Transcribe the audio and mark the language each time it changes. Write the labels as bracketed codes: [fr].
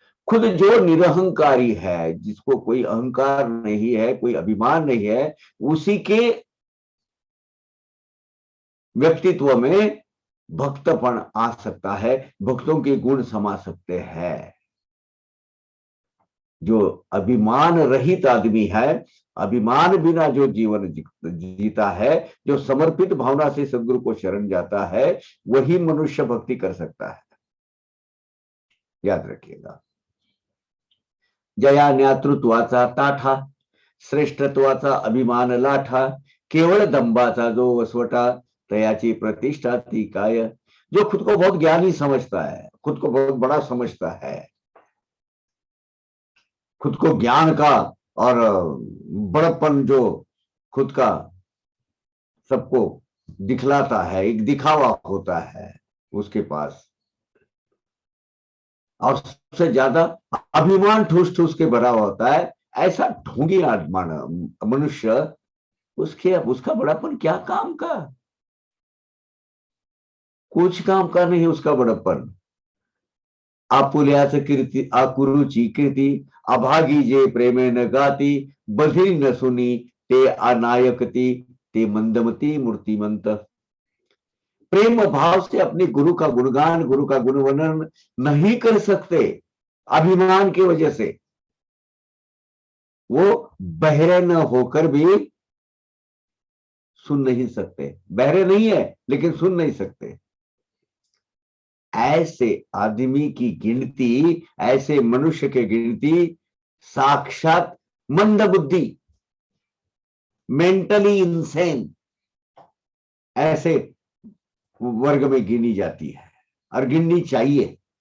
[hi] खुद जो निरहंकारी है, जिसको कोई अहंकार नहीं है, कोई अभिमान नहीं है, उसी के व्यक्तित्व में भक्तपन आ सकता है, भक्तों के गुण समा सकते हैं। जो अभिमान रहित आदमी है, अभिमान बिना जो जीवन जीता है, जो समर्पित भावना से सदगुरु को शरण जाता है, वही मनुष्य भक्ति कर सकता है। याद रखिएगा। [mr] जया ज्ञातृत्वाचा ताठा, श्रेष्ठत्वाचा अभिमान लाठा, केवळ दंभाचा जो वसवटा, तयाची प्रतिष्ठा ती काय। [hi] जो खुद को बहुत ज्ञानी समझता है, खुद को बहुत बड़ा समझता है, खुद को ज्ञान का और बड़प्पन जो खुद का सबको दिखलाता है, एक दिखावा होता है उसके पास, और सबसे ज्यादा अभिमान ठूस ठूस के भरा होता है, ऐसा ढोंगी आत्मा मनुष्य, उसके उसका बड़ापन क्या काम का, कुछ काम का नहीं उसका बड़प्पन। [mr] आपुल्याच कीर्ती आकुरुची कीर्ती, अभागी जे प्रेमे न गाती, बधिर न सुनी ते अनायकती, ते मंदमती मूर्तिमंत। [hi] प्रेम भाव से अपने गुरु का गुणगान, गुरु का गुणवर्णन नहीं कर सकते, अभिमान की वजह से वो बहरे न होकर भी सुन नहीं सकते। बहरे नहीं है लेकिन सुन नहीं सकते। ऐसे आदमी की गिनती, ऐसे मनुष्य की गिनती साक्षात मंद बुद्धि, [en] mentally insane, [hi] ऐसे वर्ग में गिनी जाती है और गिननी चाहिए।